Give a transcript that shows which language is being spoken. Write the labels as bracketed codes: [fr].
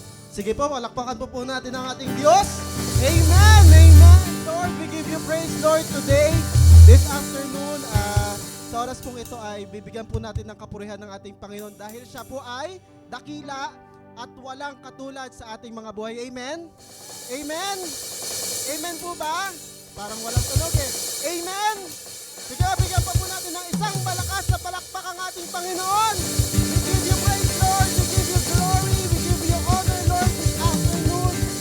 [tl] Sige po, palakpakan po natin ang ating Diyos. Amen! Amen! [en] Lord, we give you praise, Lord, today, this afternoon. [tl] Sa oras pong ito ay bibigyan po natin ng kapurihan ng ating Panginoon dahil siya po ay dakila at walang katulad sa ating mga buhay. Amen? Amen? Amen po ba? Parang walang tunog eh. Amen? Bigyan pa po natin ng isang malakas na palakpak ang ating Panginoon. [en] We give you praise, Lord. We give you glory. We give you honor, Lord, this afternoon.